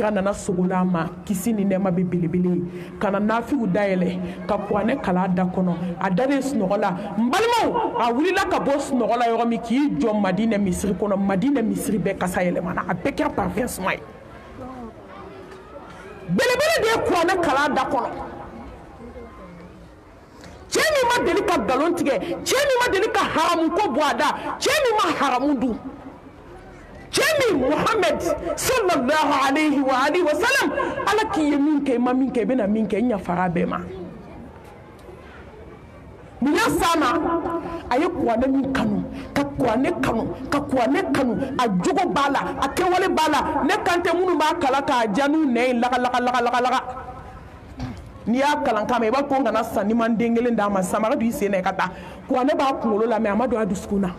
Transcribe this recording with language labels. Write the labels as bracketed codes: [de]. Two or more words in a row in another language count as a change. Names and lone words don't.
[bm] kira nana sogola a ma kisi ni nɛɛma bɛ belebele ye ka na nafiw dayɛlɛ ka kuranɛ kala a da kɔnɔ a dalen sunɔgɔ la n balimaw a wulila ka bɔ sunɔgɔ la yɔrɔ min k'i jɔ madinɛ misiri kɔnɔ madinɛ misiri bɛɛ kasa yɛlɛmana a bɛɛ kɛra parfum suma ye belebele de ye kuranɛ kala a da kɔnɔ cɛ min ma deli ka galon tigɛ cɛ min ma deli ka haramu ko bɔ a da cɛ min ma haramu dun cɛ min Muhammad [ar] صلى الله عليه وآله وسلم [bm] ala k'i ye min kɛ i ma min kɛ i bɛna min kɛ i ɲafara bɛɛ ma mun y'a s'a ma a ye kuranɛ min kanu ka kuranɛ kanu a jogo b'a la a kɛwale b'a la ne kan tɛ minnu b'a kala k'a ja n'u nɛ ye laga n'i y'a kalan kama i b'a fɔ n kana san ni ma den kelen d'a ma samara don i sen na i ka taa kuranɛ b'a kunkolo la mais a ma don a dusukun na